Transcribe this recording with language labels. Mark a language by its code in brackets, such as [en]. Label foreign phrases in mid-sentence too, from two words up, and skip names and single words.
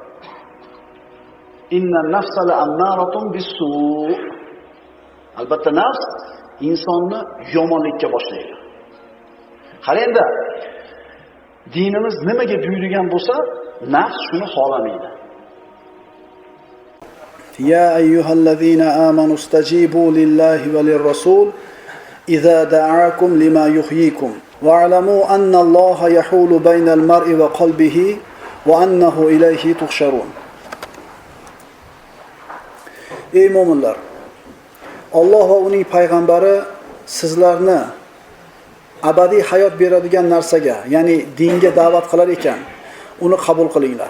[ar] إن النفس لأمارة بالسوء'. [uz] Albatta nafs insonni yomonlikka boshlaydi. Qarangda, dinimiz nimaga buyurgan bo'lsa, nafs shuni xohlamaydi. [ar] يا أيها الذين آمنوا استجيبوا لله وللرسول إذا دعاكم لما يحييكم واعلموا أن الله يحول بين المرء وقلبه وأنه إليه تحشرون. [uz] Ey mu'minlar, Alloh va uning payg'ambari sizlarni abadiy hayot beradigan narsaga, ya'ni dinga da'vat qilar ekan, uni qabul qilinglar.